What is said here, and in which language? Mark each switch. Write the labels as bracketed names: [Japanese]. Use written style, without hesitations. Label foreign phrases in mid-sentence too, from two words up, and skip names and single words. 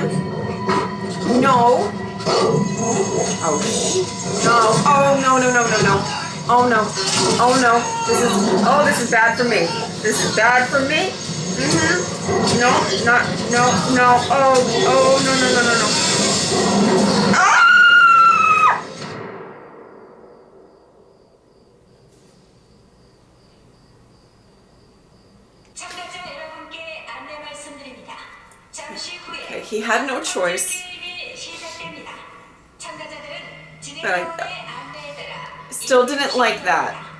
[English] No. Oh. No. Oh, no, no, no, no, no. Oh, no. Oh, no. This is bad for me. This is bad for me. Mm-hmm. No, not, no, no. Oh, no, no, no, no, no. Ah! Okay, he had no choice. But I still didn't like that.